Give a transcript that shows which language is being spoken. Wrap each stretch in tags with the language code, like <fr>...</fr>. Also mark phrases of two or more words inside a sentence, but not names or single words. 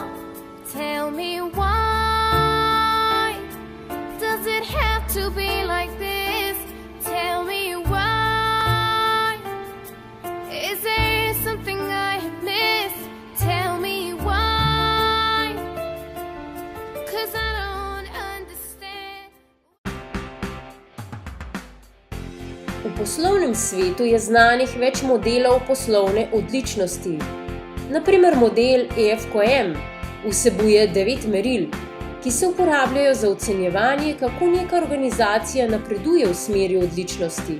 <en>Tell me why does it have to be like this? Tell me why. Is there something I have missed? Tell me why. 'Cause I don't understand.</en> <sl>V poslovnem svetu je znanih več modelov poslovne odličnosti. Na primer model EFQM vsebuje 9 meril, ki se uporabljajo za ocenjevanje, kako neka organizacija napreduje v smeri odličnosti.</sl>